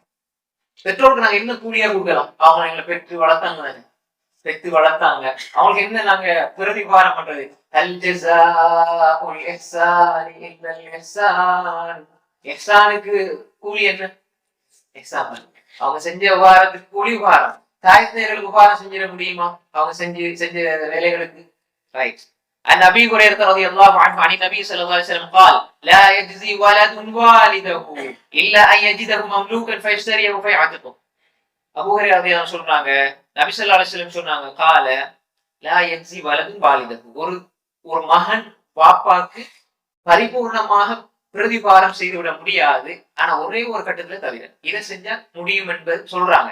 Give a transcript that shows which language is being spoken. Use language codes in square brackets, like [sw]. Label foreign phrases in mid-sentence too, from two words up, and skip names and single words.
[ta] பெற்றோருக்கு நாங்க என்ன கூலியா கொடுக்கலாம், அவங்க எங்களை பெற்று வளர்த்தாங்க தானே, பெற்று வளர்த்தாங்க, அவங்களுக்கு என்ன நாங்க பிரதி உபகாரம் பண்றது. இஹ்சானுக்கு கூலி என்ன, இஹ்சான். அவங்க செஞ்ச உபகாரத்துக்கு கூலி உபகாரம். தாய் தந்தையர்களுக்கு உபகாரம் செஞ்சிட முடியுமா அவங்க செஞ்ச வேலைகளுக்கு? ரைட். [ar] عن أبي هريرة رضي الله عنه عن النبي صلى الله عليه وسلم قال لا يجزي ولد والده إلا أن يجده مملوكا فيشتريه فيعتقه. [ta] அபூ ஹுரைரா [ar] رضي الله عنه [ta] சொல்றாங்க, நபி [ar] صلى الله عليه وسلم [ta] சொன்னாங்க, [ar] قال لا يجزي ولد والده. [ta] ஒரு மகன் பாப்பாக்கு பரிபூர்ணமாக பிரதிபாரம் செய்துவிட முடியாது. ஆனா ஒரே ஒரு கட்டத்துல தவிர இதை செஞ்சா முடியும் என்பது சொல்றாங்க.